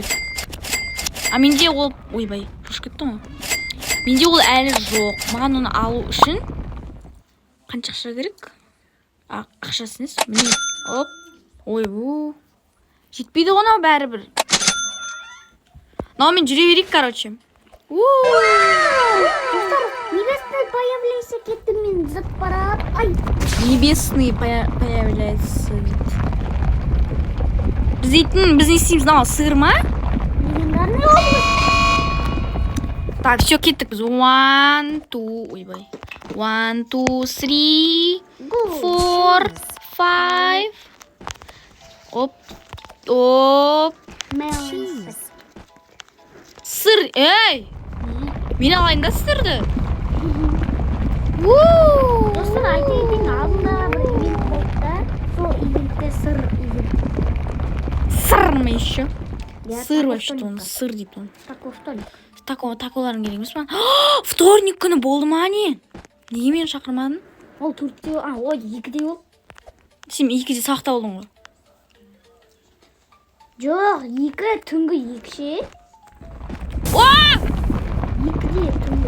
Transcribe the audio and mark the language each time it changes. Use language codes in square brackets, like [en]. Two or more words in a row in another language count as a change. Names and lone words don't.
[kk] А менде ол, ойбай, жош кетті ма? Менде ол әлі жоқ. Маған оны алу үшін қанша ақша керек? Ақшасыныз? Міне, оп. Ойбу. Жетпейді ғана бәрібір. Но мен жүре берейік, короче. [ru] Небесный появляется, [kk] кетті мен зып барат. Ай! [ru] Небесный появляется. [kk] Біз не істейміз, мынау сыр ма? [ru] Легендарный область. Так, все, [kk] кеттік біз. 1, 2, ойбай. 1, 2, 3, 4, 5. Оп. Сыр, ей! Мен алайын да сырды. Достар, айта кетейін, алдында бір ивент болды да, сол ивентте сыр ивент. Сыр ма еще? Сыр вообще он, сыр дейді он. [ru] Тако, что ли? [kk] Таколарын керек емес па? Вторник күні болды ма не? Неге мені шақырмадың? Ол 4-те, ой, 2-де ол. Сен 2-де сақта болдың ғой. Жоқ, 2 түнгі 2 ше. 2-де түнгі.